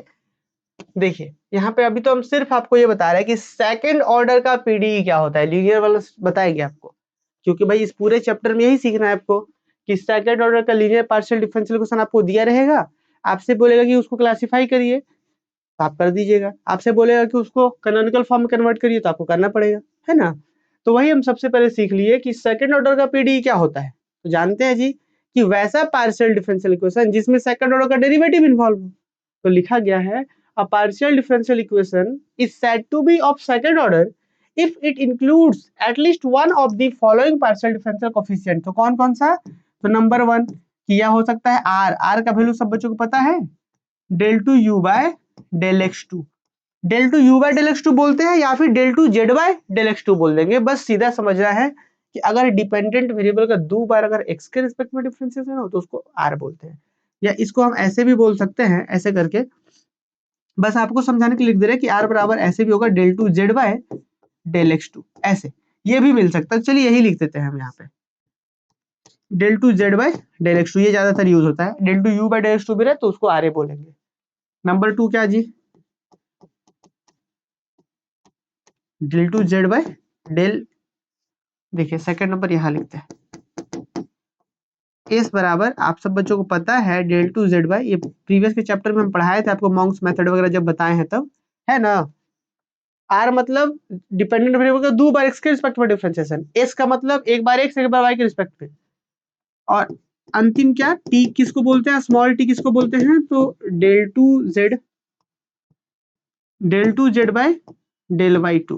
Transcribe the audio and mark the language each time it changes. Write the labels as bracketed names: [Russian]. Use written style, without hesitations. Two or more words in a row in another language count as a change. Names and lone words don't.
[Hindi] देखिए यहाँ पे अभी तो हम सिर्फ आपको ये बता रहे हैं कि [English] second order [Hindi] का पीडीई क्या होता है, लीनियर वाला बताएंगे आपको, क्योंकि भाई इस पूरे चैप्टर में यही सीखना है आपको कि [English] second order [Hindi] का [English] linear partial differential equation [Hindi] आपको दिया रहेगा, आपसे बोलेगा कि उसको क्लासिफाई करिए तो आप कर दीजिएगा, आपसे बोलेगा कि उसको [English] canonical form [Hindi] में कन्वर्ट करिए तो आपको करना पड़ेगा, है ना। तो वही हम सबसे पहले सीख लिए कि [English] second order [Hindi] का पीडीई क्या होता है। तो जानते हैं जी कि वैसा [English] partial differential equation [Hindi] जिसमें [English] second order [Hindi] का [English] derivative involve [Hindi] हो। तो लिखा गया है [English] a partial differential equation is said to be of second order if it includes at least one of the following partial differential coefficient। [Hindi] तो कौन कौन सा, तो नंबर 1 किया हो सकता है r, r का वैल्यू सब बच्चों को पता है [English] del 2 u by del x2, del 2 u by del x2 [Hindi] बोलते हैं या फिर [English] del 2 z by del x2 [Hindi] बोल देंगे, बस सीधा समझना है कि अगर [English] dependent variable [Hindi] का दो बार अगर x के रिस्पेक्ट में डिफरेंशिएशन हो तो उसको r बोलते हैं, या इसको हम ऐसे भी बोल सकते हैं ऐसे करके, बस आपको समझाने के लिए लिख दे रहे हैं कि r बराबर ऐसे भी होगा [English] del 2 z by del x2, [Hindi] ऐसे ये भी मिल सकता है। चलिए यही लिख देते हैं हम यहाँ पे [English] del 2 z by del x2, [Hindi] ये ज्यादातर यूज होता है। [English] del 2 u by del x2 [Hindi] भी रहे तो उसको ra बोलेंगे। नंबर 2 क्या जी, [English] del 2 z by del, [Hindi] देखिए [English] second number [Hindi] यहाँ लिखते हैं इस बराबर, आप सब बच्चों को पता है [English] del 2 z by, [Hindi] ये प्रीवियस के चैप्टर में हम पढ़ाए थे आपको, [English] Monge's method [Hindi] वगैरह जब बताए हैं तब, है ना। आर मतलब [English] dependent variable [Hindi] का दो बार एक्स के रिस्पेक्ट में डिफरेंशिएशन, एस का मतलब एक बार एक्स एक बार वाई के रिस्पेक्ट में, और अंतिम क्या टी किसको बोलते हैं, [English] small t [Hindi] किसको बोलते हैं, तो [English] del 2 z by del y2.